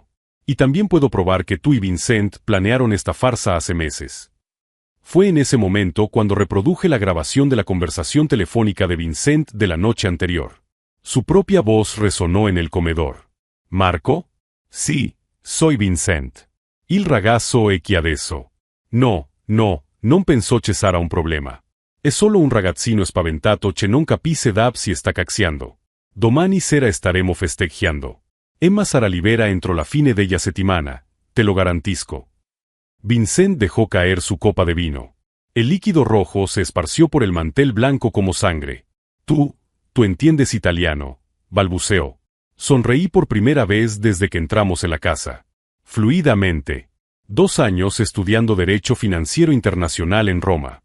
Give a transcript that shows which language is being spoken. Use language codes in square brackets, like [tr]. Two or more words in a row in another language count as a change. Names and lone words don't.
[es] Y también puedo probar que tú y Vincent planearon esta farsa hace meses. Fue en ese momento cuando reproduje la grabación de la conversación telefónica de Vincent de la noche anterior. Su propia voz resonó en el comedor. ¿Marco? Sí, soy Vincent. [it] Il ragazzo è chi adesso. No, non penso ci sarà un problema. È solo un ragazzino spaventato che non capisce si sta cacciando. Domani sera staremo festeggiando. Emma sarà libera entro la fine della settimana, te lo garantisco. [es] Vincent dejó caer su copa de vino. El líquido rojo se esparció por el mantel blanco como sangre. Tú entiendes italiano, balbuceó. Sonreí por primera vez desde que entramos en la casa. Fluidamente. 2 años estudiando Derecho Financiero Internacional en Roma.